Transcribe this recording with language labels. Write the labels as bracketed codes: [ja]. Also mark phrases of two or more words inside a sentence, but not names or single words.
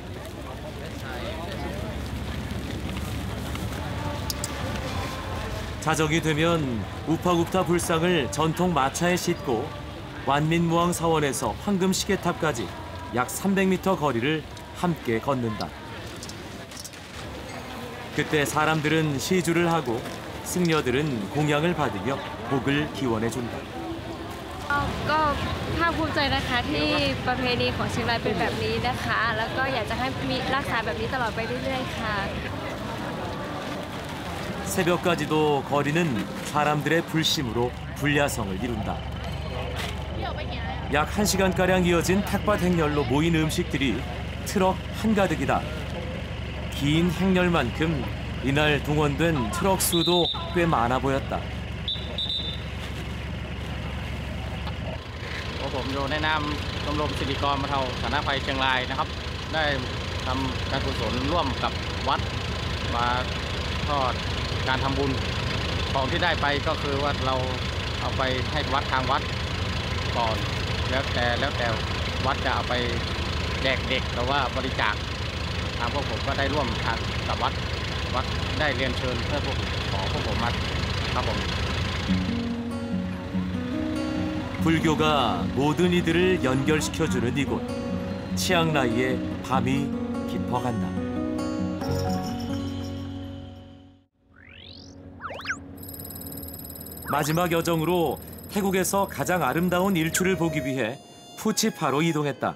[ko] 자정이 되면 우파국타 불상을 전통 마차에 싣고 완민무왕 사원에서 황금 시계탑까지 약 300m 거리를 함께 걷는다. 그때 사람들은 시주를 하고 승려들은 공양을 받으며 복을 기원해준다. [th] ก็ภาคภูมิใจนะคะที่ประเพณีของเชียงรายเป็นแบบนี้นะคะแล้วก็อยากจะให้มีรักษาแบบนี้ตลอดไปเรื่อยๆค่ะ [ko] 새벽까지도 거리는 사람들의 불심으로 불야성을 이룬다. 약 1시간가량 이어진 탁밭 행렬로 모인 음식들이 트럭 한가득이다. 긴 행렬만큼 이날 동원된 트럭 수도 꽤 많아 보였다. [th] ผมอยู่ในนามชมรมสิริกรบรรเทาสาธารณภัยเชียงรายนะครับได้ทำการกุศลร่วมกับวัดมาทอดการทำบุญของที่ได้ไปก็คือว่าเราเอาไปให้วัดทางวัดก่อนแล้วแต่วัดจะเอาไปแจกเด็กหรือว่าบริจาคทางพวกผมก็ได้ร่วมทางกับวัดได้เรียนเชิญเพื่อพวกผมมาครับผม [ko] 불교가 모든 이들을 연결시켜주는 이곳 치앙라이의 밤이 깊어간다. 마지막 여정으로 태국에서 가장 아름다운 일출을 보기 위해 푸치파로 이동했다.